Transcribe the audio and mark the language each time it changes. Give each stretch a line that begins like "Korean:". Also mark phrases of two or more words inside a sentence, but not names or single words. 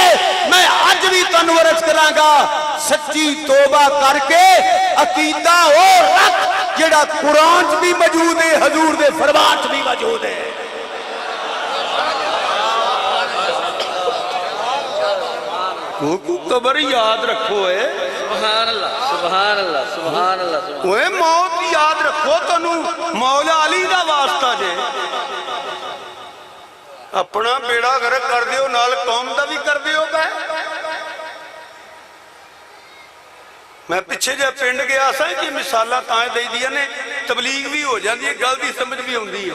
Punjabi: میں اج بھی تہانوں عرض کراں گا، سچی توبہ کر کے عقیدہ وہ رکھ جیہڑا قرآن چ بھی موجود ہے، حضور دے فرمان چ بھی موجود ہے. قبر یاد رکھو ہے,
Arabic: سبحان الله سبحان الله سبحان الله.
Punjabi: اوئے موت یاد رکھو، تینوں مولا علی دا واسطہ جے، اپنا بیڑا غرق کر دیو نال قوم دا بھی کر دیو. میں پچھے جے پنڈ گیا سا کہ مثالاں تاں دئی دیاں نے، تبلیغ بھی ہو جاتی ہے، گل دی سمجھ بھی آؤندی ہے.